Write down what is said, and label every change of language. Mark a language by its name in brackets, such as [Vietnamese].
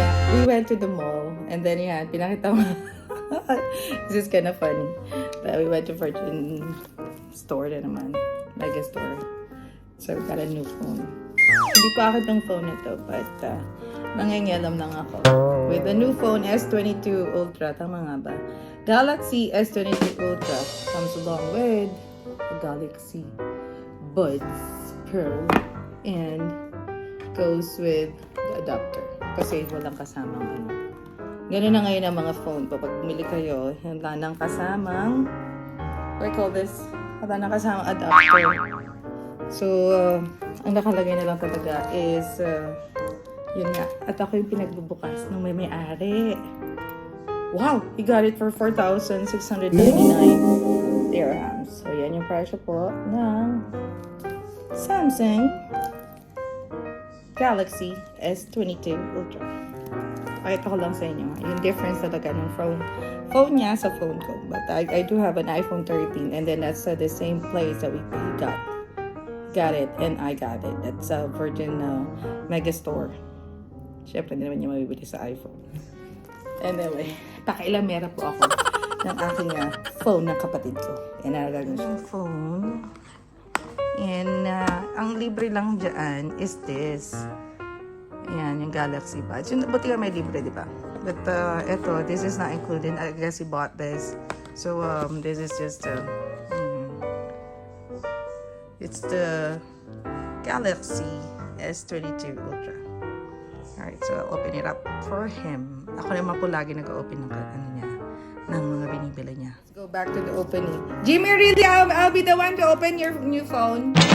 [English] We went to the mall, and then yeah, [Filipino] pinakita mo. [English] This is kind of funny. We went to Virgin store na naman, mega store. So we got a new phone. [Filipino] Hindi pa ako itong phone ito, but nangingialam lang ako. [English] With the new phone S22 Ultra, [Filipino] tama nga ba? [English] Galaxy S22 Ultra comes along with a Galaxy Buds Pro and goes with the adapter. [Filipino] Kasi walang kasamang ano. Ganun na ngayon ang mga phone. Kapag bumili kayo, wala nang kasamang, [English] what I call this? [Filipino] Wala nang kasamang adapter. So, ang nakalagay na lang talaga is, yun nga. At ako yung pinagbubukas ng may-ari. [English] Wow! He got it for 4,699 dirhams. [Filipino] So, yan yung presyo po ng Samsung Galaxy S22 Ultra. Pakita ko lang sa inyo yung difference talaga ng phone niya sa phone ko. [English] But I do have an iPhone 13, and then that's the same place that we got it, and I got it. That's a Virgin Megastore. [Filipino] Siyempre, hindi naman yung mabibili sa iPhone. Anyway, pakailamera po ako ng aking phone ng kapatid ko. Yan na gagawin yung phone. And ang libre lang dyan is this. Ayan, yung Galaxy Buds. Yung buti nga may libre, di ba? [English] But eto, this is not included. I guess he bought this. So, this is just it's the Galaxy S22 Ultra. Alright, so I'll open it up for him. [Filipino] Ako naman po lagi nag-open ng ng mga binibili niya. [English] Let's go back to the opening. Jimmy, really? I'll be the one to open your new phone.